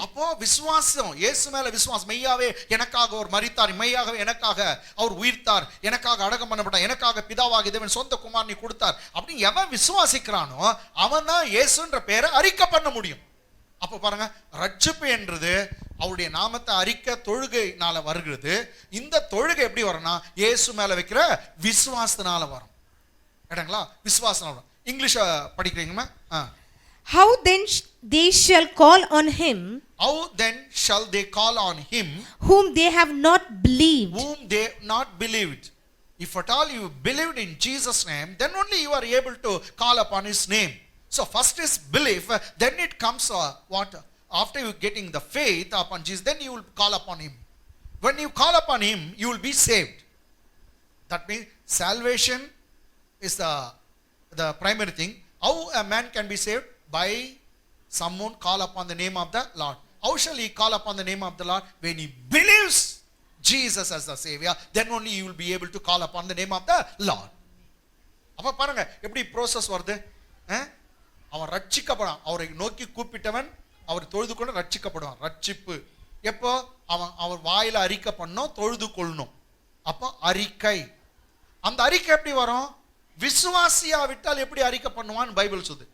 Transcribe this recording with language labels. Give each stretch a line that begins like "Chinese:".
Tamil: அப்போ விசுவாசம், இயேசு மேல விசுவாசம், மெய்யாவே எனக்காக அவர் மரித்தார், மெய்யாகவே எனக்காக அவர் உயிர்த்தார், எனக்காக அடக்கம் பண்ணப்பட்டார், எனக்காக பிதாவாகிய தேவன் சொந்த குமாரனை கொடுத்தார் அப்படின்னு எவன் விசுவாசிக்கிறானோ அவன் தான் இயேசுன்ற பேரை அறிக்கை பண்ண முடியும். அப்போ பாருங்க, ரட்சிப்பு என்றது அவருடைய நாமத்தை அறிக்கை தொழுகைனால வருகிறது. இந்த தொழுகை எப்படி வரும்னா இயேசு மேல வைக்கிற விசுவாசத்தினால வரும். கேட்டங்களா? விசுவாசனால வரும். இங்கிலீஷ் படிக்கிறீங்களா?
English: How then they shall call on him? How then shall they call on him whom they have not believed? Whom they not believed. If at all you believed in Jesus' name, then only you are able to call upon his name. So first is belief, then it comes what? After you getting the faith upon Jesus, then you will call upon him. When you call upon him, you will be saved. That means salvation is the primary thing. How a man can be saved? By someone call upon the name of the Lord. How shall he call upon the name of the Lord? When he believes Jesus as the Savior, then only you will be able to call upon the name of the Lord.
Tamil: அப்ப பாருங்க எப்படி process வருது. அவன் ரட்சிக்கப்படுவான். அவரை நோக்கி கூப்பிட்டவன் அவர் தொழுது கொண்டு ரட்சிக்கப்படுவான். ரட்சிப்பு எப்போ? அவர் வாயில அறிக்கை பண்ணணும், தொழுது கொள்ளணும். அப்போ அறிக்கை. அந்த அறிக்கை எப்படி வரும்? விசுவாசியா விட்டால் எப்படி அறிக்கை பண்ணுவான் பைபிள் சொல்லுது.